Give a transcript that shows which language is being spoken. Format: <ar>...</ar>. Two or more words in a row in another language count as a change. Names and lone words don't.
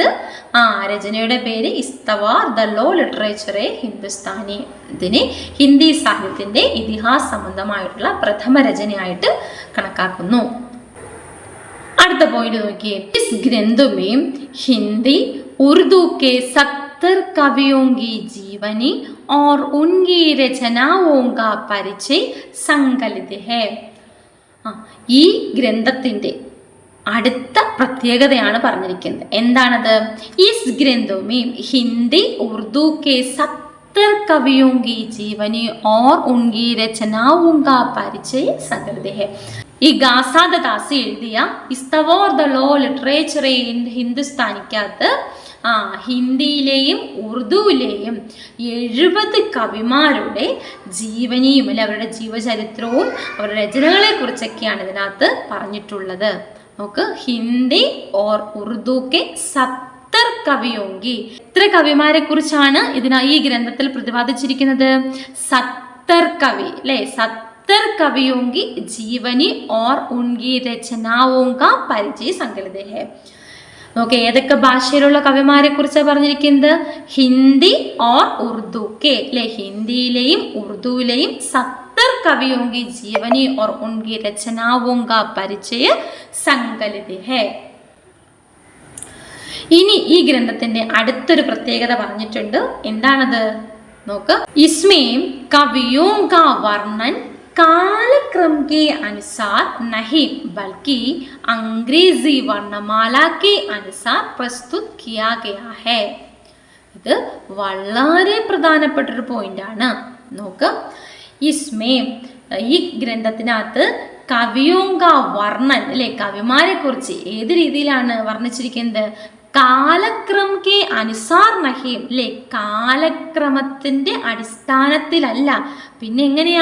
<ml>രചനയുടെ പേര് ഇസ്തവാർ ദല്ലാൽ ലിറ്ററേച്ചർ ഹിന്ദുസ്ഥാനി. ഇതിനെ ഹിന്ദി സാഹിത്യത്തിൻ്റെ ഇതിഹാസ് സംബന്ധമായിട്ടുള്ള പ്രഥമ രചനയായിട്ട് കണക്കാക്കുന്നു. അടുത്ത പോയിന്റ് നോക്കിയേ,</ml> <hi>इस ग्रंथ में हिंदी उर्दू के 70 कवियों की जीवनी और उनकी रचनाओं का परिचय संकलित है.</hi> <ml>ഈ ഗ്രന്ഥത്തിൻ്റെ അടുത്ത പ്രത്യേകതയാണ് പറഞ്ഞിരിക്കുന്നത്. എന്താണത്?</ml> <hi>इस ग्रंथ में हिंदी उर्दू के 70 कवियों की जीवनी और उनकी रचनाओं का परिचय संकलित है.</hi> <ml>ഈ ഗാസാദ ദാസി എഴുതിയ ഇസ്തവാർ ദല്ലാൽ ലിറ്ററേച്ചർ ഹിന്ദുസ്ഥാനിക്കകത്ത് ഹിന്ദിയിലെയും ഉറുദുവിലെയും 70 കവിമാരുടെ ജീവനിയും അല്ലെ അവരുടെ ജീവചരിത്രവും അവരുടെ രചനകളെ കുറിച്ചൊക്കെയാണ് ഇതിനകത്ത് പറഞ്ഞിട്ടുള്ളത്. നോക്ക്,</ml> <hi>हिंदी और उर्दू के 70 कवियों की,</hi> <ml>എത്ര കവിമാരെ കുറിച്ചാണ് ഈ ഗ്രന്ഥത്തിൽ പ്രതിപാദിച്ചിരിക്കുന്നത്? 70 കവി അല്ലെ,</ml> <hi>70 कवियों की जीवनी और उनकी रचनाओं का परिचय संकलित है.</hi> <ml>നോക്കെ, ഏതൊക്കെ ഭാഷയിലുള്ള കവിമാരെ കുറിച്ചാണ് പറഞ്ഞിരിക്കുന്നത്?</ml> <hi>हिंदी और उर्दू के</hi> <ml>അല്ലെ, ഹിന്ദിയിലെയും ഉറുദുവിലെയും</ml> <hi>70 कवियों की जीवनी और उनकी रचनाओं का परिचय संकलित है.</hi> <ml>ഇനി ഈ ഗ്രന്ഥത്തിന്റെ അടുത്തൊരു പ്രത്യേകത പറഞ്ഞിട്ടുണ്ട്. എന്താണത്? നോക്ക്,</ml> <hi>इसमें कवियों का वर्णन कालक्रम के अनुसार नहीं बल्कि अंग्रेजी वर्णमाला के अनुसार प्रस्तुत किया गया है.</hi> <ml>ഇത് വളരെ പ്രധാനപ്പെട്ട ഒരു പോയിന്റാണ്. നോക്ക്, ഇസ്മേ ഈ ഗ്രന്ഥത്തിനകത്ത്</ml> <hi>कवियों का वर्णन</hi> <ml>അല്ലെ, കവിമാരെ കുറിച്ച് ഏത് രീതിയിലാണ് വർണ്ണിച്ചിരിക്കുന്നത്?</ml> <hi>कालक्रम के अनुसार नहीं</hi> <ml>അല്ലെ, കാലക്രമത്തിൻ്റെ അടിസ്ഥാനത്തിലല്ല, പിന്നെ എങ്ങനെയാ?</ml>